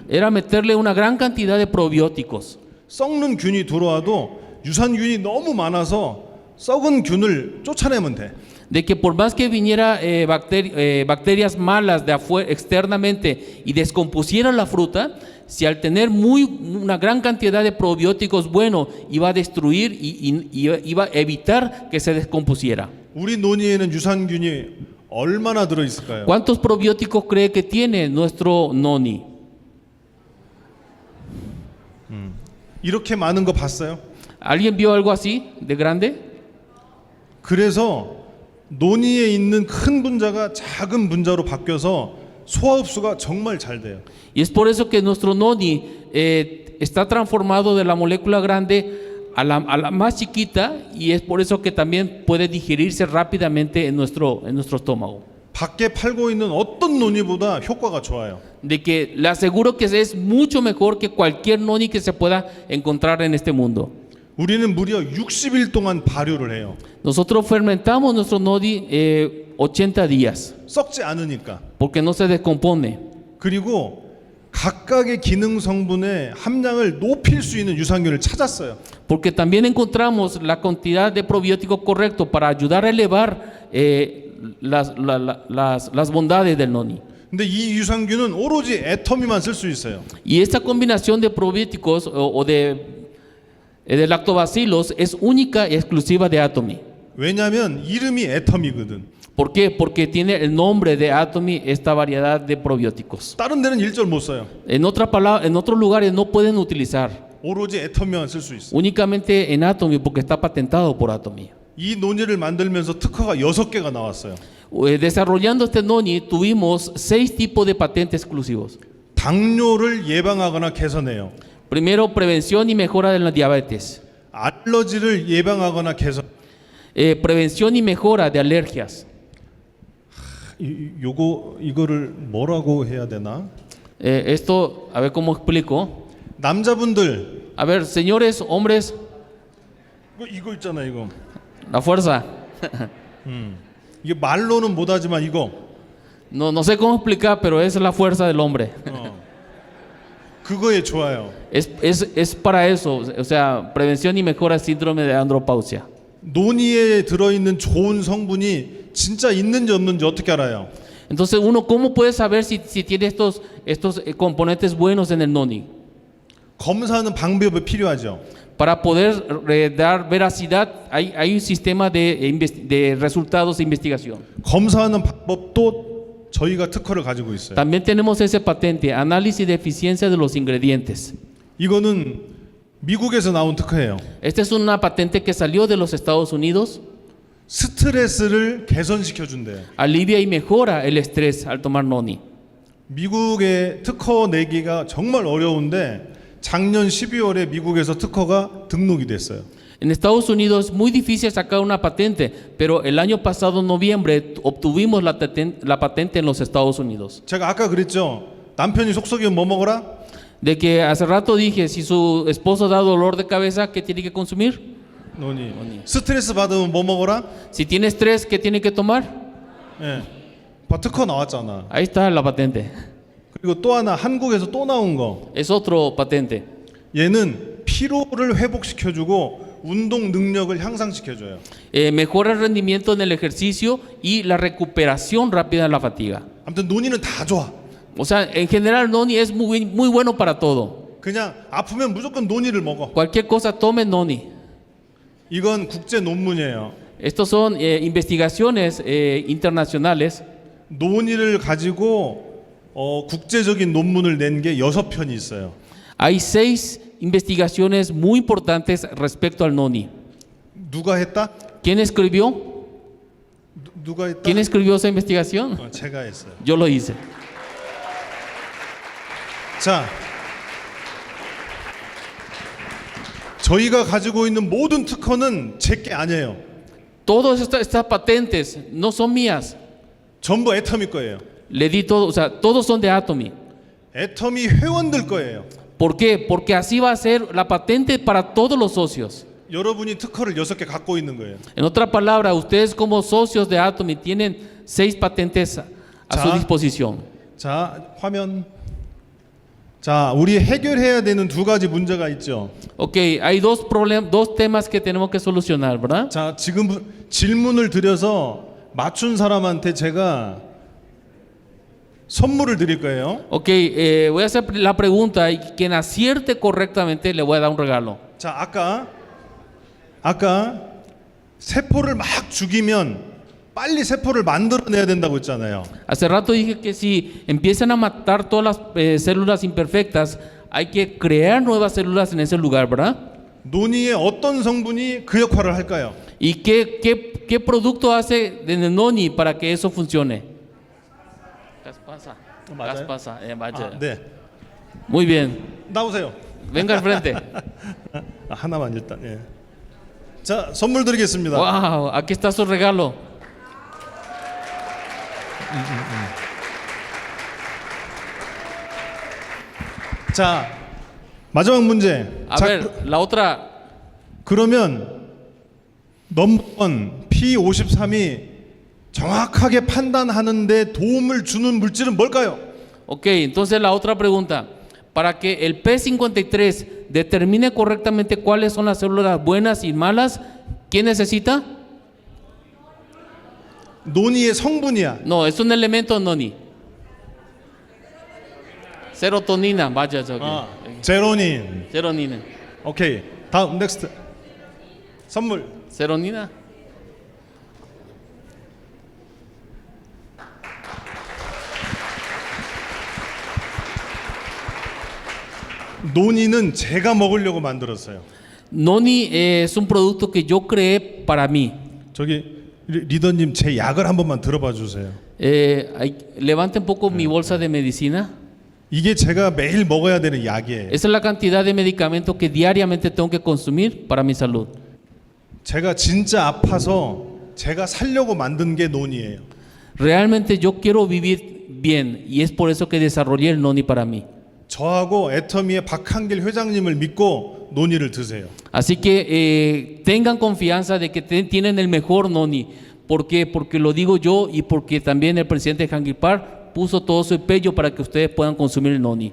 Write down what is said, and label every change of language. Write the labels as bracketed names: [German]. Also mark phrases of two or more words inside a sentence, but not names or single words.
[Spanish] Era meterle una gran cantidad de probióticos. [Korean] 썩는 균이 들어와도 유산균이 너무 많아서 썩은 균을 쫓아내면 돼. [Spanish] De que por más que viniera bacterias malas de afuera externamente y descompusieran la fruta, si al tener una gran cantidad de probióticos buenos iba a destruir y iba a evitar que se descompusiera. [Korean] 우리 논이에는 유산균이 얼마나 들어 있을까요? [Spanish] ¿Cuántos probióticos cree que tiene nuestro noni? [Korean] 이렇게 많은 거 봤어요? [Spanish] ¿Alguien vio algo así de grande? [Korean] 그래서 논이에 있는 큰 분자가 작은 분자로 바뀌어서 소화 흡수가 정말 잘 돼요. [Spanish] Y es por eso que nuestro noni está transformado de la molécula grande a la más chiquita, y es por eso que también puede digerirse rápidamente en nuestro estómago. [Korean] 밖에 팔고 있는 어떤 논이보다 효과가 좋아요. [Spanish] De que le aseguro que es mucho mejor que cualquier noni que se pueda encontrar en este mundo. [Korean] 우리는 무려 60일 동안 발효를 해요. [Spanish] Nosotros fermentamos nuestro noni 80 días [Korean] 썩지 않으니까. [Spanish] porque no se descompone. [Korean] 그리고 각각의 기능 성분의 함량을 높일 수 있는 유산균을 찾았어요. [Spanish] Porque también encontramos la cantidad de probióticos correcto para ayudar a elevar las bondades del noni. [Korean] 근데 이 유산균은 오로지 애터미만 쓸 수 있어요. [Spanish] Y esta combinación de probióticos o de lactobacilos es única y exclusiva de Atomy. [Korean] 왜냐하면 이름이 애터미거든. [Spanish] ¿Por qué? Porque tiene el nombre de Atomy esta variedad de probióticos. [Korean] 다른 데는 일절 못 써요. [Spanish] En otros lugares no pueden utilizar, [Korean] 오로지 애터미만 쓸 수 있어. [Spanish] únicamente en Atomy porque está patentado por Atomy. [Korean] 이 논의를 만들면서 특허가 6개가 나왔어요. [Spanish] Desarrollando este noni tuvimos 6 tipos de patentes exclusivos. [Korean] 당뇨를 예방하거나 개선해요. [Spanish] Primero, prevención y mejora de la diabetes. [Korean] 알러지를 예방하거나 개선. [Spanish] Prevención y mejora de alergias. [Korean] 이거를 뭐라고 해야 되나? [Spanish] Esto, a ver cómo explico. [Korean] 남자분들 [Spanish] A ver, señores, hombres, [Korean] 이거 있잖아 이거. [Spanish] la fuerza. [Korean] 이게 말로는 못하지만 이거. [Spanish] No sé cómo explicar, pero es la fuerza del hombre. [Korean] 그거에 좋아요. [Spanish] Es para eso, o sea, prevención y mejora del síndrome de andropausia. [Korean] 논이에 들어있는 좋은 성분이 진짜 있는지 없는지 어떻게 알아요? [Spanish] Entonces, ¿cómo puede saber si tiene estos componentes buenos en el noni? [Korean] 검사하는 방법이 필요하죠. [Spanish] Para poder dar veracidad, hay un sistema de resultados de investigación. [Korean] 검사하는 방법도 저희가 특허를 가지고 있어요. [Spanish] También tenemos ese patente, análisis de eficiencia de los ingredientes. [Korean] 이거는 미국에서 나온 특허예요. [Spanish] Esta es una patente que salió de los Estados Unidos. [Korean] 스트레스를 개선시켜 준대요. [Spanish] Alivia y mejora el estrés al tomar noni. [Korean] 미국의 특허 내기가 정말 어려운데 작년 12월에 미국에서 특허가 등록이 됐어요. [Spanish] En Estados Unidos es muy difícil sacar una patente, pero el año pasado, en noviembre, obtuvimos la patente en los Estados Unidos. [Korean] 제가 아까 그랬죠. 남편이 속 썩이면 뭐 먹어라? [Spanish] De que hace rato dije, si su esposo da dolor de cabeza, ¿qué tiene que consumir? [Korean] 논이. 스트레스 받으면 뭐 먹어라? [Spanish] Si tiene estrés, ¿qué tiene que tomar? [Korean] 예. 특허 나왔잖아. [Spanish] Ahí está la patente. [Korean] 그리고 또 하나 한국에서 또 나온 거. [Spanish] Es otro patente. [Korean] 얘는 피로를 회복시켜주고 운동 능력을 향상시켜줘요. [Spanish] Mejora el rendimiento en el ejercicio y la recuperación rápida de la fatiga. [Korean] 아무튼 논이는 다 좋아. [Spanish] O sea, en general, noni es muy bueno para todo. [Korean] 그냥 아프면 무조건 논이를 먹어. [Spanish] Cualquier cosa, tome noni. [Korean] 이건 국제 논문이에요. [Spanish] Estos son investigaciones internacionales. [Korean] 논이를 가지고 국제적인 논문을 낸 게 6편이 있어요. [Spanish] Hay 6 investigaciones muy importantes respecto al noni. [Korean] 누가 했다? [Spanish] ¿Quién escribió? [Korean] 누가 했다? [Spanish] ¿Quién escribió esa investigación? [Korean] 제가 했어요. [Spanish] Yo lo hice. [Korean] 자, 저희가 가지고 있는 모든 특허는 제 게 아니에요. [Spanish] Todas estas patentes no son mías. [Korean] 전부 애터미 거예요. [Spanish] Le di todo, o sea, todos son de Atomy. [Korean] 애터미 회원들 거예요. [Spanish] ¿Por qué? Porque así va a ser la patente para todos los socios. [Korean] 여러분이 특허를 6개 갖고 있는 거예요. [Spanish] En otra palabra, ustedes como socios de Atomy tienen 6 patentes a su [Korean] 자. [Spanish] disposición. [Korean] 자, 화면. 자, 우리 해결해야 되는 두 가지 문제가 있죠. [Spanish] Ok, hay dos temas que tenemos que solucionar, ¿verdad? [Korean] 자, 지금 질문을 드려서 맞춘 사람한테 제가 선물을 드릴 거예요. [Spanish] Ok, voy a hacer la pregunta y quien acierte correctamente le voy a dar un regalo. [Korean] 자, 아까 세포를 막 죽이면 빨리 세포를 만들어내야 된다고 했잖아요. [Spanish] Hace rato dije que si empiezan a matar todas las células imperfectas, hay que crear nuevas células en ese lugar, ¿verdad? [Korean] 논이의 어떤 성분이 그 역할을 할까요? [Spanish] ¿Y qué producto hace en el noni para que eso funcione? Caspasa. [Korean] 맞아요? Caspasa, 맞아요. 아, 네. [Spanish] Muy bien. [Korean] 나오세요. [Spanish] Venga al frente. [Korean] 하나만 일단. 예. 자, 선물 드리겠습니다. [Spanish] Wow, aquí está su regalo. [Korean] 자, 마지막 문제. [Spanish] A [Korean] 자, [Spanish] ver, la otra. [Korean] 그러면 [English] number one [Korean] P53이 정확하게 판단하는데 도움을 주는 물질은 뭘까요? [Spanish] Ok, entonces la otra pregunta. Para que el P53 determine correctamente cuáles son las células buenas y malas, ¿quién necesita? [Korean] 논이의 성분이야. [Spanish] No, es un elemento noni. Serotonina, vaya, [Korean] 저기. 아, 제로닌. [Spanish] Serotonina. [Korean] 오케이. 다음 넥스트. 선물. [Spanish] Serotonina. [Korean] 논이는 제가 먹으려고 만들었어요. [Spanish] Noni es un producto que yo creé para mí. [Korean] 저기 리더님 제 약을 한 번만 들어봐 주세요. [Spanish] Levante un poco mi bolsa de medicina. [Korean] 이게 제가 매일 먹어야 되는 약이에요. [Spanish] Esa es la cantidad de medicamentos que diariamente tengo que consumir para mi salud. [Korean] 제가 진짜 아파서 제가 살려고 만든 게 논이에요. [Spanish] Realmente yo quiero vivir bien y es por eso que desarrollé el noni para mí. [Korean] 저하고 애터미의 박한길 회장님을 믿고 논이를 드세요. [Spanish] Así que tengan confianza de que tienen el mejor noni. ¿Por qué? Porque lo digo yo y porque también el presidente Hangipar puso todo su empeño para que ustedes puedan consumir el noni.